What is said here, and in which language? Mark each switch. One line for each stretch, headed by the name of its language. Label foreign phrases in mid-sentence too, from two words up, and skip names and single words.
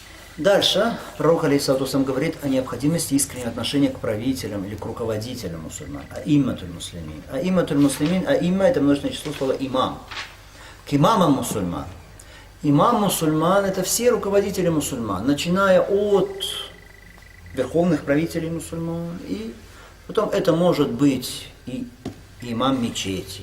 Russian: Дальше пророк
Arabic: عليه الصلاة والسلام
Russian: говорит о необходимости искреннего отношения к правителям или к руководителям мусульман.
Arabic: أئمة المسلمين. أئمة المسلمين,
Russian: аимма это множественное число слова имам. К имамам мусульман. Имам мусульман это все руководители мусульман, начиная от верховных правителей мусульман, и потом это может быть и имам мечети.